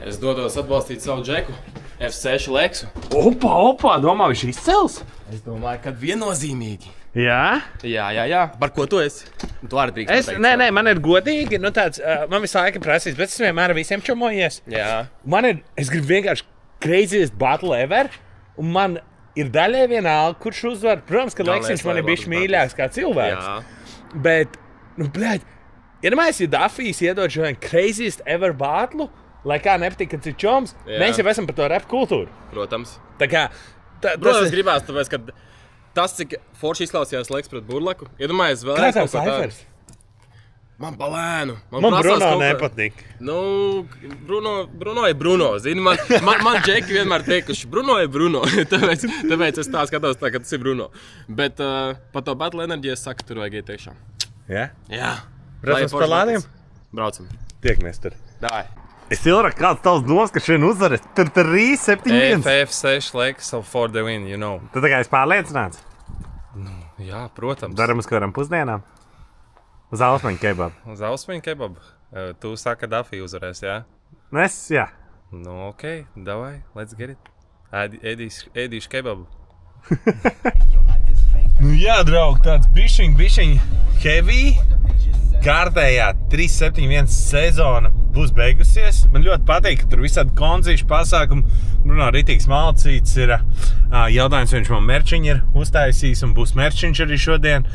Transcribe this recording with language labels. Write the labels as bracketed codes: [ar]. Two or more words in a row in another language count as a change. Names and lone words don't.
[lv] Es dodos atbalstīt savu džeku. F6 Leksu. Opa, domā, viņš izcels? Es domāju, ka viennozīmīgi. Jā? Jā. Par ko tu esi? Tu arī drīkst pateikt. Nē, man ir godīgi, nu tāds, man visu laiku prasīs, bet es vienmēr ar visiem čumojies. Jā. Es gribu vienkārši [en] craziest battle ever, [lv] un man ir daļai vienalga, kurš uzvar. Protams, ka Leksiņš man ir bišķi mīļāks kā cilvēks. Jā. Bet, nu, bļaļ, iedomājies, ja Dafijs iedod šo [en] craziest ever battle, [lv] lai kā nepatīk, kad ir čoms, mēs jau esam par to rap kultūru. Protams. Tā kā, Protams, gribās, tāpēc, ka tas, cik forši izklausījās Leks pret Burlaku, iedomājies vēlreiz kā tev Saifers? Man palēnu. Man Bruno nepatīk. Nu, Bruno ir Bruno, zini, man džeki vienmēr teikuši, Bruno ir Bruno, tāpēc es tā skatos tā, ka tas ir Bruno. Bet par to battle enerģiju es saku, tur vajag iet tiešām. Jā? Jā. Braucam uz Palādiem? Braucam. Tiekamies tur. Davai. Es ilgāk kāds tavs domas, ka šodien uzvarēs. Tur 3-7-1. [en] F6 Leksu for the win, you know. [lv] Tu tā kā esi pārliecināts? Jā, protams. Daram uz kādām pusdienām? Uz Ausmaņu kebabu. Uz Ausmaņu kebabu. Tu saki, ka Dafija uzvarēs, jā? Nu es, jā. Nu, ok, davai, [en] let's get it. [lv] Ēdīšu kebabu. Nu jā, draug, tāds bišķiņ heavy. Kārtējā 3-7-1 sezona būs beigusies. Man ļoti patīk, ka tur visādi konzīšu pasākumi. Bruno ritīgs malcīts ir jautājums, viņš man merčiņu ir uztaisījis un būs merčiņš arī šodien.